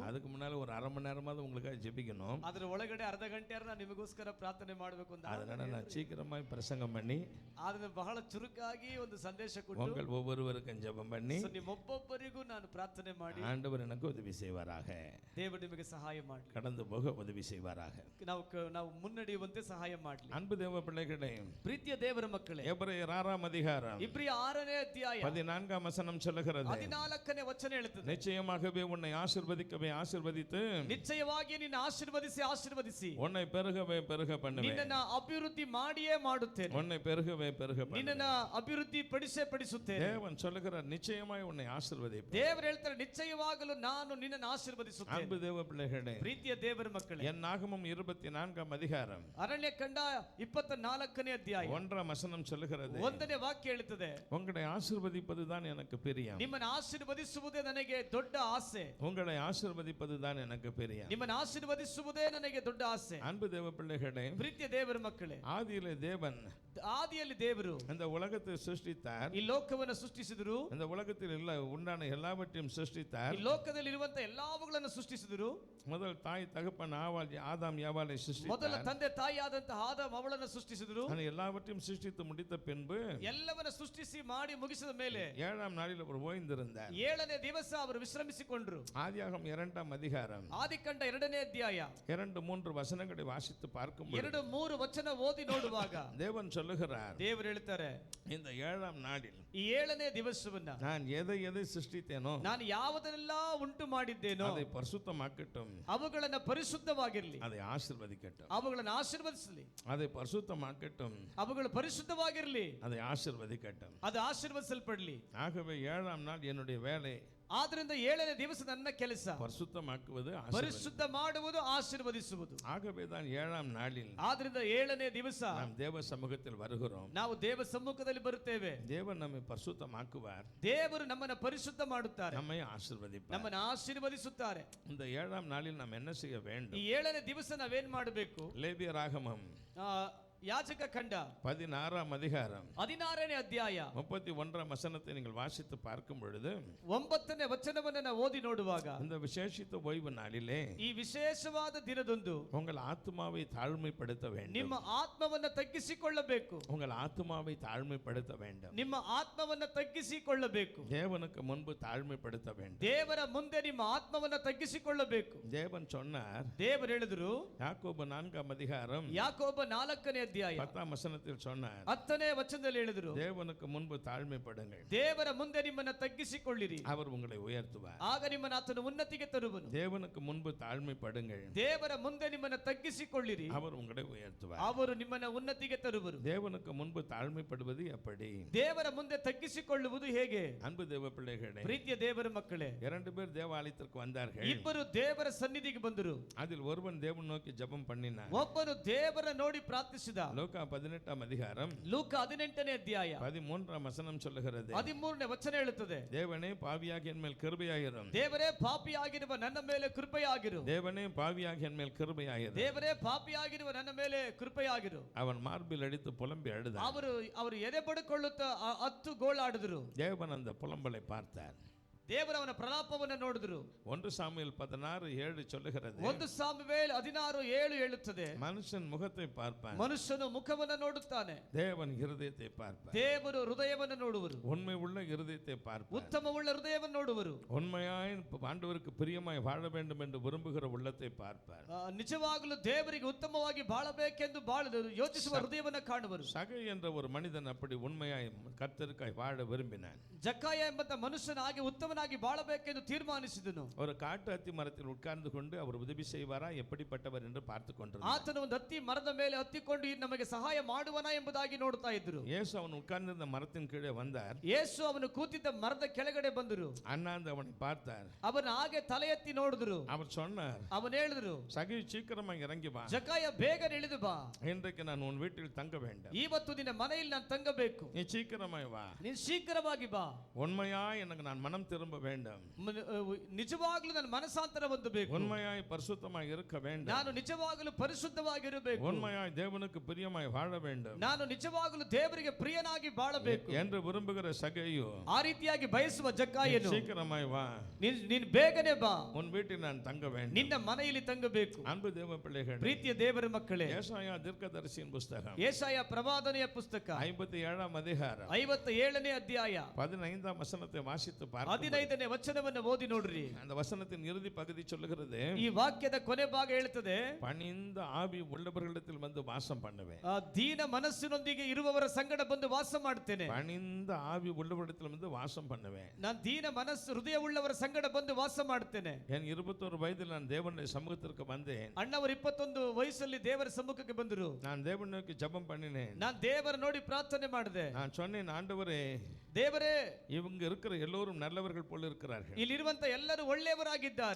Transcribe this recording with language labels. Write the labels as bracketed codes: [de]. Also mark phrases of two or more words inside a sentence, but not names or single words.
[ta] அதுக்கு முன்னால் ஒரு 1/2 மணி நேரமாவது உங்களுக்காக ஜெபிக்கணும். [kn] ಅದ್ರ ಒಳಗಡೆ ಅರ್ಧ ಗಂಟೆ ನಾನು ನಿಮಗೋಸ್ಕರ ಪ್ರಾರ್ಥನೆ ಮಾಡಬೇಕು ಅಂತ. [ta] அதனால் நான் சீக்கிரமாக பிரசங்கம் பண்ணி [kn] ಆದ್ರೆ ಬಹಳ ಚುರುಕಾಗಿ ಒಂದು ಸಂದೇಶ ಕೊಟ್ಟು [ta] உங்கள் ஒவ்வொருவருக்கும் ஜெபம் பண்ணி [kn] ನಿಮ್ಮೊಬ್ಬೊಬ್ಬರಿಗೂ ನಾನು ಪ್ರಾರ್ಥನೆ ಮಾಡಿ [ta] ஆண்டவர் எனக்கு உதவி செய்வாராக. [kn] ದೇವರು ನಿಮಗೆ ಸಹಾಯ ಮಾಡಲಿ. [ta] கடந்து போக உதவி செய்வாராக. [kn] ನಾವು ಮುನ್ನಡೆಯುವಂತೆ ಸಹಾಯ ಮಾಡಲಿ. [ta] அன்பு தேவ பிள்ளைகளே, [kn] ಪ್ರೀತಿಯ ದೇವರ ಮಕ್ಕಳೇ, [ta] எபிரேயர் 6ஆம் அதிகாரம் [kn] ಇಬ್ರಿಯ 6ನೇ ಅಧ್ಯಾಯ [ta] 14ஆம் வசனம் சொல்லுகிறது, [kn] 14ನೇ ವಚನ ಹೇಳುತ್ತದೆ, [ta] நிச்சயமாகவே உன்னை ஆசீர்வதிக்கவே ஆசீர்வதித்து [kn] ನಿಶ್ಚಯವಾಗಿ ನಿನ್ನ ಆಶೀರ್ವದಿಸಿ [ta] உன்னை பெருகவே பெருக பண்ணுவேன். [kn] ನಿನ್ನನ್ನು ಅಭಿವೃದ್ಧಿ ಮಾಡಿಯೇ ಮಾಡುತ್ತೇನೆ. [ta] உன்னை பெருகவே பெருக பண்ணுவேன். [kn] ನಿನ್ನನ್ನು ಅಭಿವೃದ್ಧಿ ಪಡಿಸುತ್ತೇನೆ. [ta] தேவன் சொல்லுகிறார், நிச்சயமாய் உன்னை ஆசீர்வதிப்பேன். [kn] ದೇವರು ಹೇಳ್ತಾರೆ, ನಿಶ್ಚಯವಾಗಲು ನಾನು ನಿನ್ನನ್ನು ಆಶೀರ್ವದಿಸುತ್ತೇನೆ. [ta] அன்பு தேவ பிள்ளைகளே, [kn] ಪ್ರೀತಿಯ ದೇವರ ಮಕ್ಕಳೇ, [ta] என் நாகமம் 24ஆம் அதிகாரம் [kn] ಅರಣ್ಯಕಾಂಡ 24ನೇ ಅಧ್ಯಾಯ [ta] 1ஆம் வசனம் சொல்லுகிறது, [kn] 1ನೇ ವಾಕ್ಯ ಹೇಳುತ್ತದೆ, [ta] உங்களை ஆசீர்வதிப்பதுதான் எனக்கு பிரியம். [kn] ನಿಮ್ಮನ್ನು ಆಶೀರ್ವದಿಸುವುದೇ ನನಗೆ ದೊಡ್ಡ ಆಸೆ. [ta] உங்களை ஆசீர்வதிப்பதுதான் எனக்கு பிரியம். [kn] ನಿಮ್ಮನ್ನು ಆಶೀರ್ವದಿಸುವುದೇ ನನಗೆ ದೊಡ್ಡ ಆಸೆ. [ta] அன்பு தேவ பிள்ளைகளே, [kn] ಪ್ರೀತಿಯ ದೇವರ ಮಕ್ಕಳೇ, [ta] ஆதியிலே தேவன் [kn] ಆದಿಯಲ್ಲಿ ದೇವರು [ta] இந்த உலகத்தை சிருஷ்டித்தார். [kn] ಈ ಲೋಕವನ್ನು ಸೃಷ್ಟಿಸಿದರು. [ta] இந்த உலகத்தில் உண்டான எல்லாவற்றையும் சிருஷ்டித்தார். [kn] ಈ ಲೋಕದಲ್ಲಿ ಇರುವಂತ ಎಲ್ಲವುಗಳನ್ನು ಸೃಷ್ಟಿಸಿದರು. [ta] முதல் தாய் தகப்பன் ஆதாம் ஏவாளை [kn] ಮೊದಲ [ta] சிருஷ்டித்தார். [kn] ತಂದೆ ತಾಯಿಯಾದಂತಹ ಆದಾಮ್ ಅವಳನ್ನು ಸೃಷ್ಟಿಸಿದರು. [ta] அந்த எல்லாவற்றையும் சிருஷ்டித்து முடித்த பின்பு [kn] ಎಲ್ಲವನ್ನ ಸೃಷ್ಟಿಸಿ ಮಾಡಿ ಮುಗಿಸಿದ ಮೇಲೆ [ta] 7ஆம் நாளில் அவர் ஓய்ந்திருந்தார். [kn] 7ನೇ ದಿವಸ ಅವರು ವಿಶ್ರಮಿಸಿಕೊಂಡರು. [ta] ஆதியாகமம் 2ஆம் அதிகாரம் [kn] ಆದಿಕಾಂಡ 2ನೇ ಅಧ್ಯಾಯ [ta] 2-3 வசனங்களை வாசித்து பார்க்கும்போது [kn] 2-3 ವಚನ ಓದಿ ನೋಡುವಾಗ [ta] தேவன் சொல்லுகிறார், [kn] ದೇವರು ಹೇಳ್ತಾರೆ, [ta] இந்த 7ஆம் நாளில் [kn] ಈ 7ನೇ ದಿವಸವನ್ನ [ta] நான் எதை சிருஷ்டித்தேனோ [kn] ನಾನು ಯಾವುದನ್ನೆಲ್ಲ ಉಂಟು ಮಾಡಿದ್ದೇನೋ [ta] அதை பரிசுத்தமாக்கட்டும், [kn] ಅವುಗಳನ್ನ ಪರಿಶುದ್ಧವಾಗಿರಲಿ, [ta] அதை ஆசீர்வதிக்கட்டும். [kn] ಅವುಗಳನ್ನ ಆಶೀರ್ವದಿಸಲಿ. [ta] அதை பரிசுத்தமாக்கட்டும், [kn] ಅವುಗಳು ಪರಿಶುದ್ಧವಾಗಿರಲಿ, [ta] அதை ஆசீர்வதிக்கட்டும். [kn] ಅದು ಆಶೀರ್ವದಿಸಲ್ಪಡಲಿ. [ta] ஆகவே 7ஆம் நாள் என்னுடைய வேலை [kn] ಆದ್ರಿಂದ 7ನೇ ದಿವಸ ನನ್ನ ಕೆಲಸ [ta] பரிசுத்தமாக்குவது, [kn] ಪರಿಶುದ್ಧ ಮಾಡುವುದು, ಆಶೀರ್ವದಿಸುವುದು. [ta] ஆகவே தான் 7ஆம் நாளில் [kn] ಆದ್ರಿಂದ 7ನೇ ದಿವಸ [ta] நாம் தேவ சமூகத்தில் வருகிறோம். [kn] ನಾವು ದೇವ ಸಮ್ಮುಖದಲ್ಲಿ ಬರುತ್ತೇವೆ. [ta] தேவன் நம்மை பரிசுத்தமாக்குவார், [kn] ದೇವರು ನಮ್ಮನ್ನ ಪರಿಶುದ್ಧ ಮಾಡುತ್ತಾರೆ, [ta] நம்மை ஆசீர்வதிப்பார். [kn] ನಮ್ಮನ್ನ ಆಶೀರ್ವದಿಸುತ್ತಾರೆ. [ta] இந்த 7ஆம் நாளில் நாம் என்ன செய்ய வேண்டும்? [kn] ಈ 7ನೇ ದಿವಸ ನಾವೇನ್ ಮಾಡಬೇಕು? [ta] லேவியராகமம் [kn] ಯಾಜಕ ಖಂಡ [ta] 16ஆம் அதிகாரம் [kn] 16ನೇ ಅಧ್ಯಾಯ [ta] 31ஆம் வசனத்தை நீங்கள் வாசித்து பார்க்கும் பொழுது [kn] 9ನೇ ವಚನವನ್ನು ನಾವು ಓದಿ ನೋಡುವಾಗ, [ta] இந்த விசேஷித்த ஓய்வு நாளிலே [kn] ಈ ವಿಶೇಷವಾದ ದಿನದಂದು [ta] உங்கள் ஆத்மாவை தாழ்மைப்படுத்த வேண்டும். [kn] ನಿಮ್ಮ ಆತ್ಮವನ್ನ ತಗ್ಗಿಸಿಕೊಳ್ಳಬೇಕು. [ta] உங்கள் ஆத்மாவை தாழ்மைப்படுத்த வேண்டும். [kn] ನಿಮ್ಮ ಆತ್ಮವನ್ನ ತಗ್ಗಿಸಿಕೊಳ್ಳಬೇಕು. [ta] தேவனுக்கு முன்பு தாழ்மைப்படுத்த வேண்டும். [kn] ದೇವರ ಮುಂದೆ ನಿಮ್ಮ ಆತ್ಮವನ್ನ ತಗ್ಗಿಸಿಕೊಳ್ಳಬೇಕು. [ta] தேவன் சொன்னார், [kn] ದೇವರು ಹೇಳಿದ್ರು, [ta] யாக்கோபு 4ஆம் அதிகாரம் [kn] ಯಾಕೋಬ 4ನೇ ಅಧ್ಯಾಯ [ta] 10ஆம் வசனத்தில் சொன்னார், [kn] 10ನೇ ವಚನದಲ್ಲಿ ಹೇಳಿದ್ರು, [ta] தேவனுக்கு முன்பு தாழ்மைப்படுங்கள், [kn] ದೇವರ ಮುಂದೆ ನಿಮ್ಮನ್ನ ತಗ್ಗಿಸಿಕೊಳ್ಳಿರಿ, [ta] அவர் உங்களை உயர்த்துவார். [kn] ಆಗ ನಿಮ್ಮನ್ನ ಆತನು ಉನ್ನತಿಗೆ ತರುವನು. [ta] தேவனுக்கு முன்பு தாழ்மைப்படுங்கள், [kn] ದೇವರ ಮುಂದೆ ನಿಮ್ಮನ್ನ ತಗ್ಗಿಸಿಕೊಳ್ಳಿರಿ, [ta] அவர் உங்களை உயர்த்துவார். [kn] ಅವರು ನಿಮ್ಮನ್ನ ಉನ್ನತಿಗೆ ತರುವರು. [ta] தேவனுக்கு முன்பு தாழ்மைப்படுவது எப்படி? [kn] ದೇವರ ಮುಂದೆ ತಗ್ಗಿಸಿಕೊಳ್ಳುವುದು ಹೇಗೆ? [ta] அன்பு தேவ பிள்ளைகளே, [kn] ಪ್ರೀತಿಯ ದೇವರ ಮಕ್ಕಳೇ, [ta] 2 பேர் தேவாலயத்திற்கு வந்தார்கள். [kn] ಇಬ್ಬರು ದೇವರ ಸನ್ನಿಧಿಗೆ ಬಂದರು. [ta] அதில் ஒருவன் தேவன் நோக்கி ஜெபம் பண்ணினான். [kn] ಒಬ್ಬನು ದೇವರ ನೋಡಿ ಪ್ರಾರ್ಥಿಸಿದ. [ta] லூக்கா 18ஆம் அதிகாரம் [kn] ಲೂಕ 18ನೇ ಅಧ್ಯಾಯ [ta] 13ஆம் வசனம் சொல்லுகிறது, [kn] 13ನೇ ವಚನ ಹೇಳುತ್ತದೆ, [ta] தேவனே பாவியாகிய என் மேல் கிருபையாயிரும், [kn] ದೇವರೇ ಪಾಪಿಯಾಗಿರುವ ನನ್ನ ಮೇಲೆ ಕೃಪೆಯಾಗಿರು, [ta] தேவனே பாவியாகிய என் மேல் கிருபையாயிரும். [kn] ದೇವರೇ ಪಾಪಿಯಾಗಿರುವ ನನ್ನ ಮೇಲೆ ಕೃಪೆಯಾಗಿರು. [ta] அவன் மார்பில் அடித்து புலம்பி அழுதான். [kn] ಅವರು ಎದೆ ಬಡಿಕೊಳ್ಳುತ್ತಾ 10 ಗೋಳಾಡಿದ್ರು. [ta] தேவன் அந்த புலம்பலை பார்த்தார். [kn] ದೇವರು ಅವನ ಪ್ರಲಾಪವನ್ನು ನೋಡಿದ್ರು. [ta] 1 சாமுவேல் 16:7 சொல்லுகிறது, [kn] 1 ಸಾಮುವೇಲ್ 16:7 ಹೇಳುತ್ತದೆ, [ta] மனுஷன் முகத்தை பார்ப்பான், [kn] ಮನುಷ್ಯನು ಮುಖವನ್ನು ನೋಡುತ್ತಾನೆ, [ta] தேவன் இருதயத்தை பார்ப்பார். [kn] ದೇವರು ಹೃದಯವನ್ನು ನೋಡುವರು, [ta] உண்மை உள்ள இருதயத்தை பார்ப்பார். [kn] ಉತ್ತಮವುಳ್ಳ ಹೃದಯವನ್ನು ನೋಡುವರು, [ta] உண்மையாய் ஆண்டவருக்கு பிரியமாய் வாழ வேண்டும் என்று விரும்புகிற உள்ளத்தை பார்ப்பார். [kn] ನಿಜವಾಗಲೂ ದೇವರಿಗೆ ಉತ್ತಮವಾಗಿ ಬಾಳಬೇಕೆಂದು ಯೋಚಿಸುವ ಹೃದಯವನ್ನು ಕಾಣುವರು. [ta] சகை என்ற ஒரு மனிதன் அப்படி உண்மையாய் கர்த்தருக்காய் வாழ விரும்பினான். [kn] ಜಕ್ಕಾಯ ಎಂಬ ಮನುಷ್ಯನಾಗಿ ಉತ್ತಮನಾಗಿ ಜೀವನಾಗಿ ಬಾಳಬೇಕೆಂದು ತೀರ್ಮಾನಿಸಿದನು. [ta] ஒரு காட்டு அத்தி மரத்தில் உட்கார்ந்து கொண்டு அவர் உதவி செய்வாரா எப்படிப்பட்டவர் என்று பார்த்து கொண்டிருந்தார். [kn] ಆತನು ಒಂದು ಹತ್ತಿ ಮರದ ಮೇಲೆ ಹತ್ತಿಕೊಂಡು ನಮಗೆ ಸಹಾಯ ಮಾಡುವನ ಎಂಬುದಾಗಿ ನೋಡ್ತಾ ಇದ್ರು. [ta] இயேசு அவன் உட்கார்ந்திருந்த மரத்தின் கீழே வந்தார். [kn] ಯೇಸು ಅವನು ಕೂತಿದ್ದ ಮರದ ಕೆಳಗಡೆ ಬಂದರು. [ta] அண்ணாந்து அவனை பார்த்தார். [kn] ಅವನ ಹಾಗೆ ತಲೆ ಎತ್ತಿ ನೋಡಿದ್ರು. [ta] அவர் சொன்னார், [kn] ಅವನು ಹೇಳಿದ್ರು, [ta] சகி சீக்கிரமாக இறங்கி வா, [kn] ಜಕಾಯ ಬೇಗನೆ ಇಳಿದು ಬಾ, [ta] இன்றைக்கு நான் உன் வீட்டில் தங்க வேண்டும், [kn] ಇವತ್ತು ನಿನ್ನ ಮನೆಯಲ್ಲಿ ನಾನು ತಂಗಬೇಕು, [ta] நீ சீக்கிரமாய் வா, [kn] ನೀನು ಶೀಘ್ರವಾಗಿ ಬಾ, [ta] உண்மையாய் எனக்கு நான் மனம் திரும்ப வேண்டும், [kn] ನಿಜವಾಗ್ಲೂ ನನ್ನ ಮನಸಾಂತರ ಹೊಂದಬೇಕು, [ta] உண்மையாய் பரிசுத்தமாய் இருக்க வேண்டும், [kn] ನಾನು ನಿಜವಾಗಲೂ ಪರಿಶುದ್ಧವಾಗಿರಬೇಕು, [ta] உண்மையாய் தேவனுக்கு பிரியமாய் வாழ வேண்டும், [kn] ನಾನು ನಿಜವಾಗಲೂ ದೇವರಿಗೆ ಪ್ರಿಯನಾಗಿ ಬಾಳಬೇಕು [ta] என்று விரும்புகிற சகையோ [kn] ಆ ರೀತಿಯಾಗಿ ಬಯಸುವ ಜಕಾಯನು, [ta] சீக்கிரமாய் வா, [kn] ನೀನು ಬೇಗನೆ ಬಾ, [ta] உன் வீட்டில் நான் தங்க வேண்டும், [kn] ನಿನ್ನ ಮನೆಯಲ್ಲಿ ತಂಗಬೇಕು. [ta] அன்பு தேவ பிள்ளைகள், [kn] ಪ್ರೀತಿಯ ದೇವರ ಮಕ್ಕಳೇ, [ta] ஏசாயா தீர்க்கதரிசியின் புஸ்தகம் [kn] ಏಸಾಯ ಪ್ರವಾದನೆಯ ಪುಸ್ತಕ [ta] 57ஆம் அதிகாரம் [kn] 57ನೇ ಅಧ್ಯಾಯ [ta] 15ஆம் வசனத்தை வாசித்து பார்க்க [kn] 15ನೇ ವಚನವನ್ನು ಓದಿ ನೋಡ್ರಿ. [ta] அந்த வசனத்தின் இறுதி பகுதி சொல்லுகிறது, [kn] ಈ ವಾಕ್ಯದ ಕೊನೆ ಭಾಗ ಹೇಳುತ್ತದೆ, [ta] பணிந்த ஆவி உள்ளவர்களிடத்தில் வந்து வாசம் பண்ணுவேன், [kn] ಆ ದೀನ ಮನಸ್ಸಿನೊಂದಿಗೆ ಇರುವವರ ಸಂಗಡ ಬಂದು ವಾಸ ಮಾಡ್ತೇನೆ, [ta] பணிந்த ஆவி உள்ளவரிடத்தில் வந்து வாசம் பண்ணுவேன், [kn] ನಾನು ದೀನ ಮನಸ್ಸು ಹೃದಯ ಉಳ್ಳವರ ಸಂಗಡ ಬಂದು ವಾಸ ಮಾಡ್ತೇನೆ. [ta] என் 21 வயதில் நான் தேவனுடைய சமூகத்திற்கு வந்தேன், [kn] ಅಣ್ಣವರು 21 ವಯಸ್ಸಲ್ಲಿ ದೇವರ ಸಮ್ಮುಖಕ್ಕೆ ಬಂದರು. [ta] நான் தேவனுக்கு ஜெபம் பண்ணினேன், [kn] ನಾನು ದೇವರ ನೋಡಿ ಪ್ರಾರ್ಥನೆ ಮಾಡಿದೆ. [ta] நான் சொன்னேன், ஆண்டவரே, [kn] ದೇವರೇ, [ta] இவங்க இருக்கிற எல்லோரும் நல்லவர்கள் போல இருக்கிறார்கள், [kn] ಇಲ್ಲಿರುವಂತ ಎಲ್ಲರೂ ಒಳ್ಳೆಯವರಾಗಿದ್ದಾರೆ.